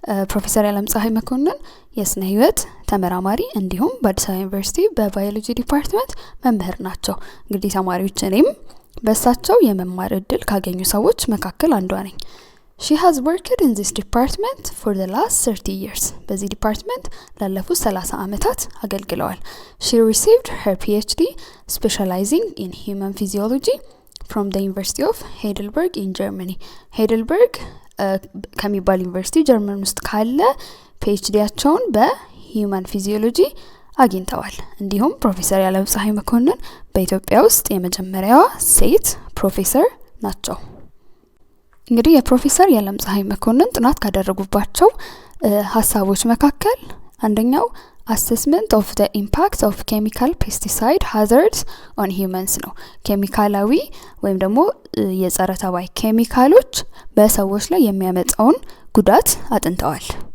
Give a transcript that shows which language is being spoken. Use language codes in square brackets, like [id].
[am] ፕሮፌሰር ያለምፀሐይ መኮንን የስነ ህይወት ተመራማሪ እንዲሁም በአዲስ አበባ ዩኒቨርሲቲ በባዮሎጂ ዲፓርትመንት መምህር ናቸው። እንግዲህ ተማሪዎች እኔም በእሳቸው የመማር እድል ካገኙ ሰዎች መካከል አንዷ ነኝ። [en] She has worked in this department for the last 30 years. [am] በዚህ ዲፓርትመንት ላለፉት 30 ዓመታት አገልግለዋል። [en] She received her PhD specializing in human physiology from the University of Heidelberg in Germany. [am] Heidelberg ከሚባል ዩኒቨርሲቲ ጀርመን ውስጥ ካለ PhDያቸውን በሂውማን ፊዚዮሎጂ አግኝተዋል። እንዲሁም ፕሮፌሰር ያለምፀሐይ መኮንን በኢትዮጵያ ውስጥ የመጀመሪያዋ ሴት ፕሮፌሰር ናቸው። እንግዲህ የፕሮፌሰር ያለምፀሐይ መኮንን ጥናት ካደረጉባቸው ሐሳቦች መካከል አንደኛው [en] assessment of the impact of chemical pesticide hazards on humans [am] ነው። ኬሚካላዊ ወይም ደግሞ የጸረ ተባይ ኬሚካሎች በሰዎች ላይ የሚያመጣውን ጉዳት አጥንተዋል።